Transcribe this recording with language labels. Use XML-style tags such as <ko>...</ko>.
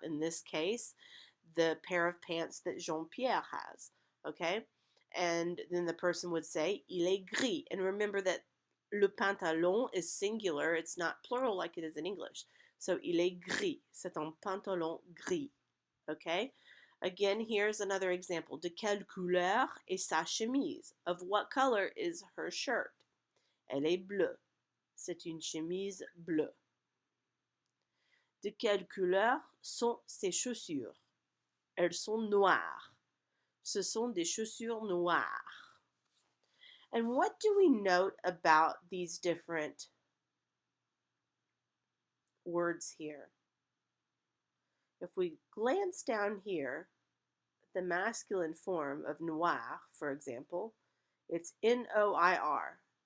<en>In this case, the pair of pants that Jean-Pierre has. Okay? And then the person would say,</en> <fr>il est gris.</fr> <en>And remember that le pantalon is singular. It's not plural like it is in English. So,</en> <fr>il est gris. C'est un pantalon gris.</fr> <en>Okay? Again, here's another example.</en> <fr>De quelle couleur est sa chemise?</fr> <en>Of what color is her shirt?</en> <fr>Elle est bleue. C'est une chemise bleue. De quelle couleur sont ses chaussures? Elles sont noires. Ce sont des chaussures noires.</fr> <en>And what do we note about these different words here? If we glance down here, the masculine form of noir, for example, it's N-O-I-R.</en>